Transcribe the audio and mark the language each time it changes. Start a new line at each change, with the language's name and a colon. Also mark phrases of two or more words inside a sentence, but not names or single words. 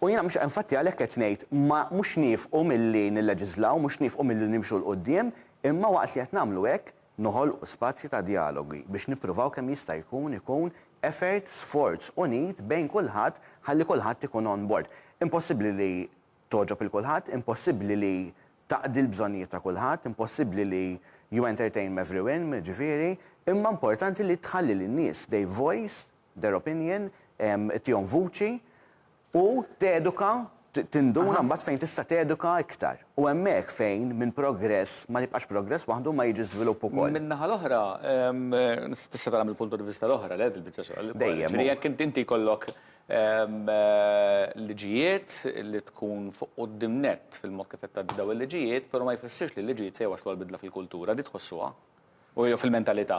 Maltese: U jiena mhux infatti għalhekk qed ngħid ma mhux nifqu milli nilleġislaw, mhux nifqu milli nimxu l qudiem, imma waqt li qed nagħmlu hekk noħolqu spazji ta' dialogi biex nippruvaw kemm jista' jkun effort, sforz unit bejn kulħadd ħalli kulħadd ikun
English: on board.
Maltese: Impossibbli li toġob il-kulħadd, impossibbli li taqdi l-bżonnijiet ta' kulħadd, impossibbli li
English: you entertain everyone,
Maltese: ġifieri, imma importanti li tħalli lin-nies
English: their voice, their opinion,
Maltese: tihom vuċi u teduka tinduna mbagħad fejn tista' teduka iktar. U hemmhekk fejn minn progress ma nibqax progress waħdu ma jiġi żvilupp ukoll. Min-naħa l-oħra, tista' tagħmel il-punt di vista l-oħra li il-biċċa xogħol. Dejjem. Jekk inti jkollok liġijiet li tkun fuq quddiem nett fil-mod kif qed tgħaddi daw il-liġijiet, però ma jfissirx li l-liġijiet se waslu għall-bidla fil-kultura, di tħossuha u fil-mentalità.